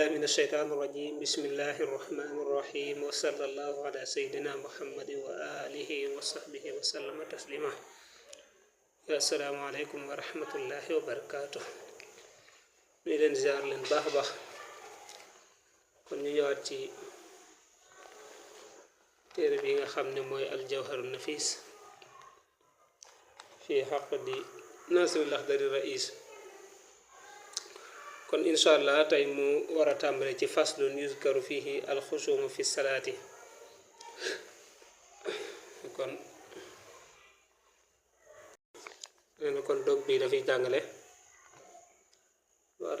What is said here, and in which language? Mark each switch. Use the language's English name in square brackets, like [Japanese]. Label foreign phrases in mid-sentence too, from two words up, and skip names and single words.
[Arabic] الشيطان الرجيم بسم الله الرحمن الرحيم وصلى الله على سيدنا محمد وآله وصحبه وسلم تسليما السلام عليكم ورحمة الله وبركاته [Wolof] leen ziar leen baax baax kon ñu ñëwaat ci téere bi nga xam ne mooy al jawharu nafis fi xaqdi nasrul akhdari rais [Arabic] kon inshallah tay mu wara tàmbale ci فصل يذكر فيه الخشوع في الصلاة kon dog bi dafay jàngale wara